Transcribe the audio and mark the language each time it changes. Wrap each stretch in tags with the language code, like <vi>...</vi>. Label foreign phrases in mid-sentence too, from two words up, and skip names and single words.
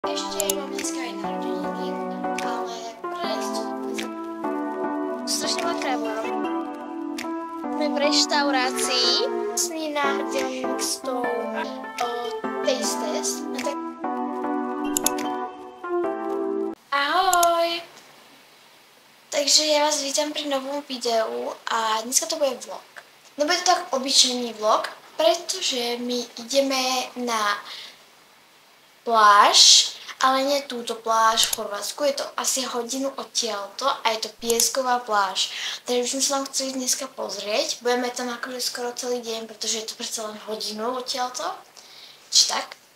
<cs>Ještě mám dneska i narozeniny, ale strašně dvakrát jsme v restauraci s nádělník s tou</cs> <en>taste test.</en> <cs>Ahoj! Takže já vás vítám při novém videu a dneska to bude vlog. Nebude to tak obyčejný vlog, protože my jdeme na pláž, ale</cs> <sk>nie túto pláž v Chorvatsku, je to asi hodinu odtiaľto a je to piesková pláž. Takže už sme sa tam chceli dneska pozrieť, budeme tam akože skoro celý deň, pretože je to predsa len hodinu odtiaľto, či tak.</sk>